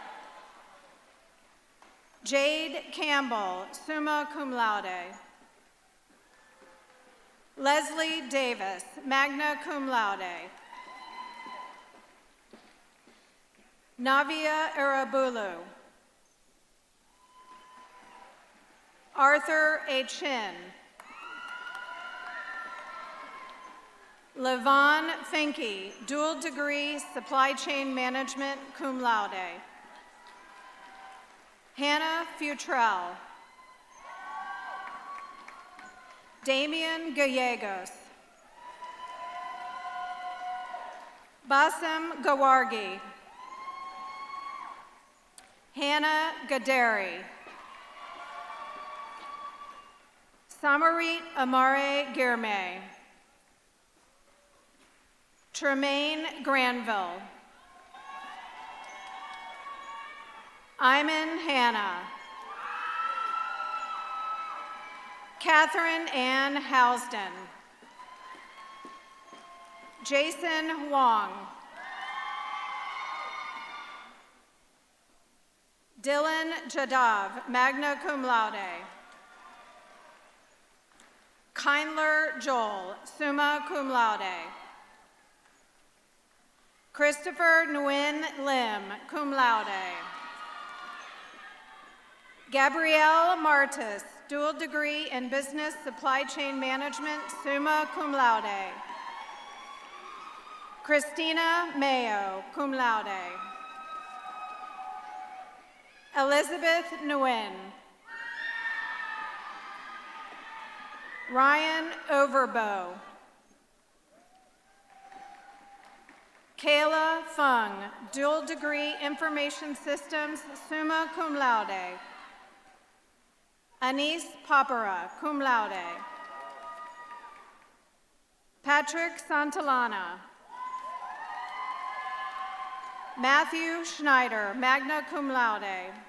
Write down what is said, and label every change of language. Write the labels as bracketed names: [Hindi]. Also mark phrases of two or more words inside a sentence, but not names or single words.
[English] Jade Campbell, [Latin] summa cum laude. [English] Leslie Davis, [Latin] magna cum laude. [English] Navia Arabulu. Arthur A. Chin. Levon Finke, dual degree Supply Chain Management, [Latin] cum laude. [English] Hannah Futrell. Damian Gallegos. Bassem Gawargi. Hannah Gaderi. Samarit Amare Girmay. Tremaine Granville. Iman Hanna. Catherine Ann Housden. Jason Huang. Dylan Jadav, [Latin] magna cum laude. [English] Kindler Joel, [Latin] summa cum laude. [English] Christopher Nguyen Lim, [Latin] cum laude. [English] Gabrielle Martis, dual degree in Business Supply Chain Management, [Latin] summa cum laude. [English] Christina Mayo, [Latin] cum laude. [English] Elizabeth Nguyen. Ryan Overbow. Kayla Fung, dual degree Information Systems, [Latin] summa cum laude. [English] Anis Papara, [Latin] cum laude. [English] Patrick Santillana. Matthew Schneider, [Latin] magna cum laude.